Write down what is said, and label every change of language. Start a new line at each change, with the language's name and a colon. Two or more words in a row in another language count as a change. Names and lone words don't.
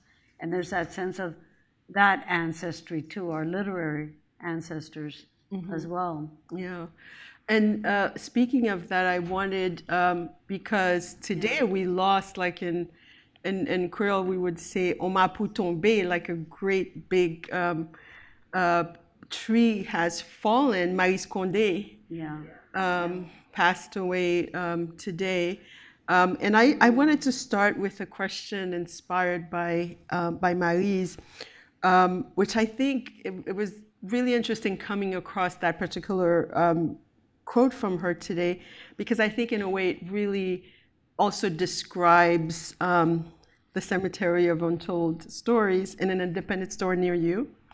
English: And there's that sense of that ancestry too, our literary ancestors as well. Yeah. And speaking of that, I wanted, because today we lost, like in Creole, we would say
Haitian Creole: "Oma pou tombe,"
English: like a great big tree has fallen. Maïs Condé passed away today. And I wanted to start with a question inspired by Maryse, which I think it was really interesting coming across that particular quote from her today, because I think in a way it really also describes the cemetery of untold stories in an independent store near you.